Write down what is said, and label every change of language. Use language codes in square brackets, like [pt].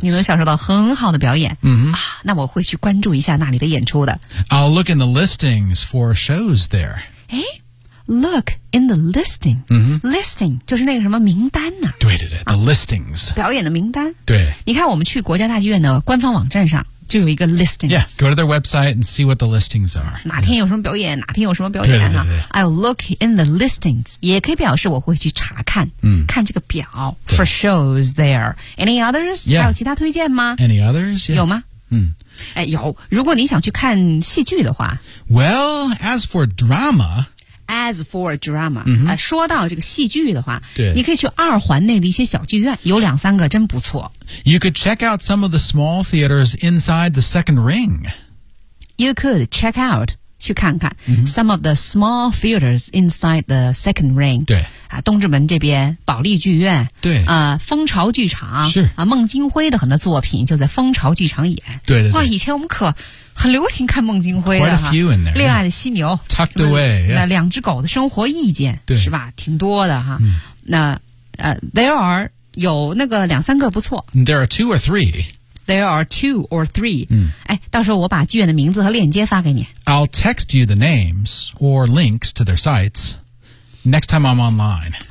[zh] 你能享受到很好的表演。嗯、啊、那我会去关注一下那里的演出的。 [en] I'll look in the listings for shows there. Look in the listing.、 Mm-hmm. [zh] Listing 就是那个什么名单呢、啊、对对对、啊、the listings. 表演的名单。对。你看我们去国家大剧院的官方网站上就有一个 listings. [en] Yeah, go to their website and see what the listings are. [zh] 哪天有什么表演、yeah. 哪天有什么表演、啊、对对对对 [en] I'll look in the listings. [zh] 也可以表示我会去查看、嗯、看这个表 [en] for shows there. Any others?、 Yeah. [zh] 还有其他推荐吗 [en] Any others?、Yeah. [zh] 有吗嗯。哎有。如果你想去看戏剧的话。 [en] Well, as for drama, As for drama,、 mm-hmm. [zh] 说到这个戏剧的话对，你可以去二环内的一些小剧院，有两三个真不错。 [en] You could check out some of the small theaters inside the Second Ring. You could check out, [zh] 去看看、 mm-hmm. [en] some of the small theaters inside the Second Ring. [zh] 对、啊、东直门这边保利剧院，对、蜂巢剧场是、啊、孟京辉的很多作品就在蜂巢剧场演。对对对，哇，以前我们可。很流行看孟京辉的 [en] Quite a few in there. [zh] 恋爱的犀牛 [en] Tucked away、yeah. [zh] 两只狗的生活意见对是吧挺多的哈、嗯、那 [en] there are [zh] 有那个两三个不错 [en] There are two or three There are two or three、 [zh] 嗯、哎，到时候我把剧院的名字和链接发给你 [en] I'll text you the names or links to their sites next time I'm online